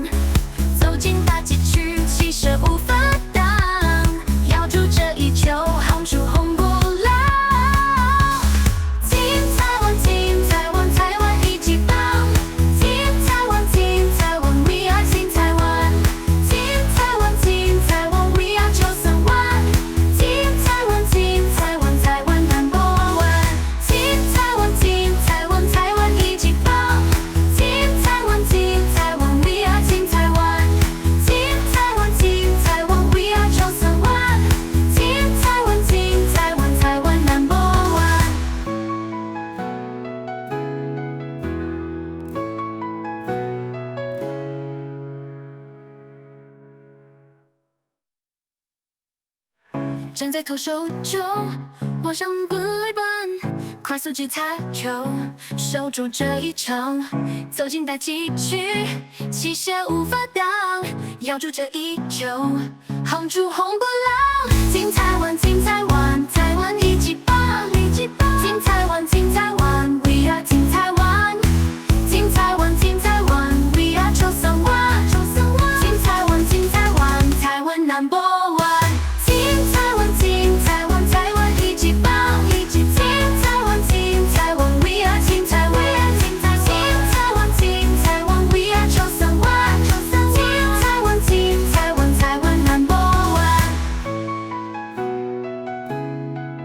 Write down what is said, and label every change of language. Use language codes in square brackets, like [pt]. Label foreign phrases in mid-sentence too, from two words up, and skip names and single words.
[zh] 走进打击区，气势无法挡，咬住这一球，轰出红不老。金台湾，金台湾，台湾一级棒。金台湾，金台湾 ， [en] We are [zh] 金台湾。金台湾，金台湾 ， [en] We are [zh] 931。金台湾，金台湾，台湾 [en] Number One。 [zh] 金台湾，金台湾，台湾一级棒。金台湾，金台湾 ， [en] We are [zh] 金台湾。金台湾，金台湾 ， [en] We are [zh] 931。金台湾，金台湾，台湾 [en] Number One。 [zh] 站在投手中，望向本垒板，快速击擦球，守住这一场。走进打击区，气势无法挡，咬住这一球，轰出红不老。金台湾，金台湾，台湾一级棒，一级棒。金台湾，金台湾 ， [en] We are [zh] 金台湾。金台湾，金台湾 ， [en] We are [zh] 931。金台湾，金台湾，台湾 [en] Number One。 [zh] 金台湾，金台湾，台湾一级棒，一级棒。金台湾，金台湾 ， [en] We are [zh] 金台湾。金台湾，金台湾 ， [en] We are [zh] 931。金台湾，金台湾，台湾 [en] Number One。